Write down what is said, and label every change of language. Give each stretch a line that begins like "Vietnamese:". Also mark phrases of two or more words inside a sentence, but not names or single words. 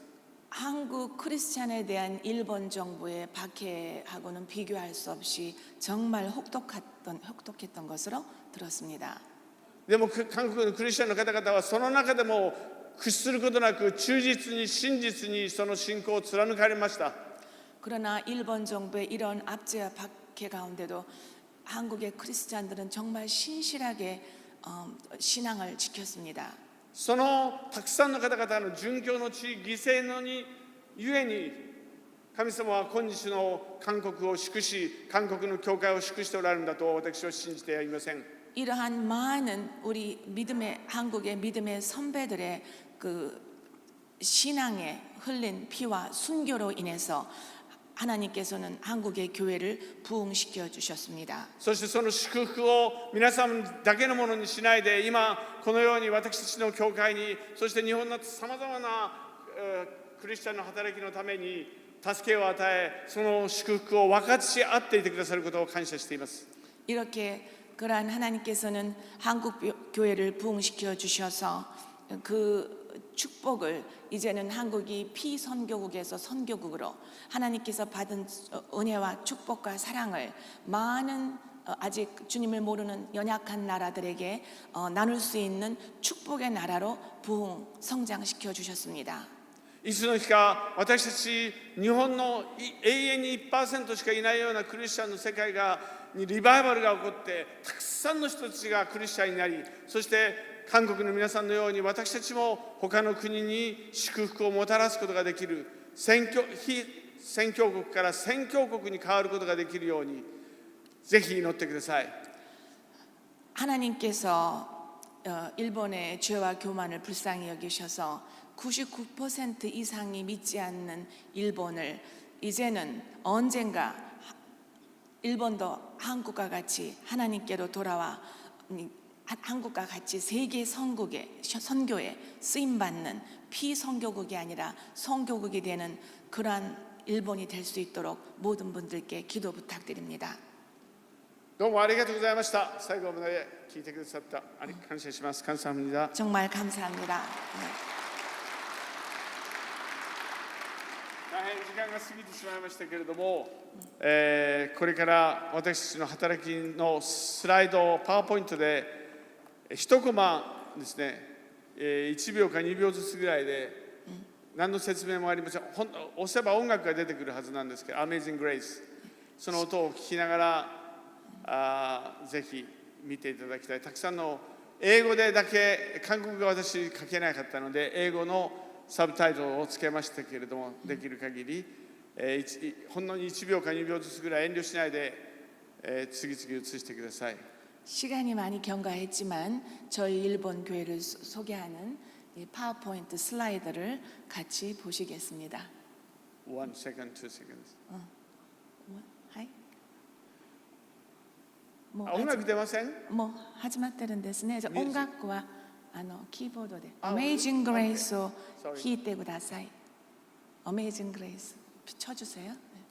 Korean: 한국 크리스찬에 대한 일본 정부의 박해하고는 비교할 수 없이 정말 혹독했던 것으로 들었습니다.
Japanese: でも韓国のクリスチャンの方々はその中でも屈することなく忠実に真実にその信仰を貫かれました。
Korean: 그러나 일본 정부의 이런 압제와 박해 가운데도 한국의 크리스찬들은 정말 신실하게 신앙을 지켰습니다.
Japanese: そのたくさんの方々の殉教の地、犠牲のにゆえに神様は今日の韓国を祝し、韓国の教会を祝しておられるんだと私は信じてはいません。
Korean: 이러한 많은 우리 한국의 믿음의 선배들의 그 신앙에 흘린 피와 순교로 인해서 하나님께서는 한국의 교회를 부흥시켜 주셨습니다.
Japanese: そしてその祝福を皆さんだけのものにしないで、今このように私たちの教会に、そして日本のさまざまなクリスチャンの働きのために助けを与え、その祝福を分かち合っていてくださることを感謝しています。
Korean: 이렇게 그러한 하나님께서는 한국 교회를 부흥시켜 주셔서 그 축복을 이제는 한국이 피선교국에서 선교국으로 하나님께서 받은 은혜와 축복과 사랑을 많은 아직 주님을 모르는 연약한 나라들에게 나눌 수 있는 축복의 나라로 부흥 성장시켜 주셨습니다.
Japanese: いつの日か私たち日本の永遠に 1% しかいないようなクリスチャンの世界にリバイバルが起こってたくさんの人たちがクリスチャンになり、そして韓国の皆さんのように私たちも他の国に祝福をもたらすことができる、非宣教国から宣教国に変わることができるようにぜひ祈ってください。
Korean: 하나님께서 일본의 죄와 교만을 불쌍히 여기셔서 99% 이상이 믿지 않는 일본을 이제는 언젠가 일본도 한국과 같이 하나님께로 돌아와 한국과 같이 세계 선교에 쓰임 받는 피선교국이 아니라 선교국이 되는 그러한 일본이 될 수 있도록 모든 분들께 기도 부탁드립니다.
Japanese: どうもありがとうございました。最後まで聞いてくださった感謝します。
Korean: 감사합니다. 정말 감사합니다.
Japanese: 大変時間が過ぎてしまいましたけれども、これから私たちの働きのスライドをパワーポイントで1コマですね、1秒か2秒ずつぐらいで何の説明もありません。押せば音楽が出てくるはずなんですけど、Amazing Grace、その音を聞きながらぜひ見ていただきたい。たくさんの英語でだけ、韓国語が私書けなかったので英語のサブタイトルをつけましたけれども、できる限り、ほんの1秒か2秒ずつぐらい遠慮しないで、次々映してください。
Korean: 시간이 많이 경과했지만 저희 일본 교회를 소개하는 이 파워포인트 슬라이드를 같이 보시겠습니다.
English: 1 second, 2 seconds.
Japanese: はい。もう音楽出ません？もう始まってるんですね。じゃあ音楽はキーボードであ Amazing Grace を
English: Sorry.
Japanese: 弾いてください。
Korean: Amazing Grace 쳐주세요. 네.